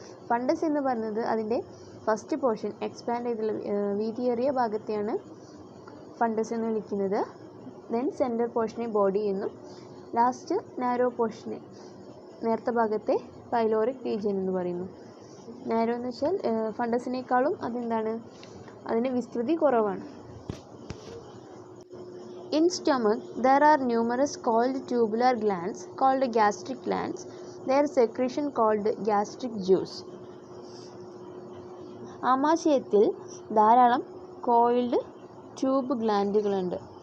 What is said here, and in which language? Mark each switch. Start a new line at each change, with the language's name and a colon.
Malayalam: Fundus എന്ന് പറയുന്നത് അതിൻ്റെ ഫസ്റ്റ് പോർഷൻ, എക്സ്പാൻഡ് ചെയ്തുള്ള വീതിയേറിയ ഭാഗത്തെയാണ് ഫണ്ടസ് എന്ന് വിളിക്കുന്നത്. ദെൻ സെൻറ്റർ പോർഷനെ ബോഡി എന്നും, ലാസ്റ്റ് നാരോ പോർഷനെ, നേർത്ത ഭാഗത്തെ പൈലോറിക് റീജിയൻ എന്ന് പറയുന്നു. നാരോ എന്ന് വെച്ചാൽ ഫണ്ടസിനേക്കാളും അതിന് വിസ്തൃതി കുറവാണ്.
English: In stomach, there are numerous coiled tubular glands called gastric glands. Their secretion called gastric juice.
Malayalam: ആമാശയത്തിൽ ധാരാളം കോയിൽഡ് ട്യൂബ് ഗ്ലാൻഡുകളുണ്ട്.